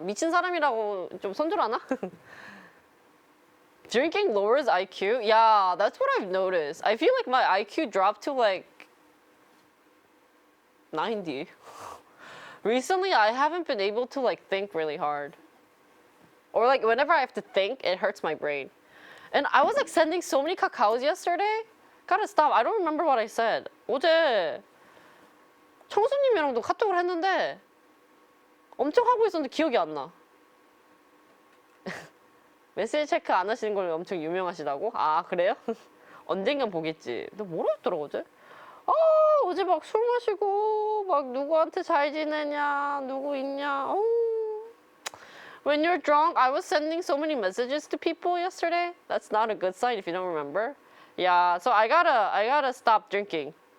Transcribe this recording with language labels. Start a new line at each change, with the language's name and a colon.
Korean: 미친 사람이라고 좀 손절하나?
English: Drinking lowers IQ? Yeah, that's what I've noticed. I feel like my IQ dropped to like 90. Recently, I haven't been able to like think really hard. Or like whenever I have to think, it hurts my brain. And I was like sending so many cacao yesterday. Gotta stop. I don't remember what I said.
Korean: 어제 청수님이랑도 카톡을 했는데 엄청 하고 있었는데 기억이 안 나. 메시지 체크 안 하시는 걸 엄청 유명하시다고? 아, 그래요? 언젠간 보겠지. 너 뭐라 했더라, 어제? 어제 막 술 마시고, 막 누구한테 잘 지내냐, 누구 있냐.
English: When you're drunk, I was sending so many messages to people yesterday. That's not a good sign if you don't remember. Yeah, so I gotta stop drinking.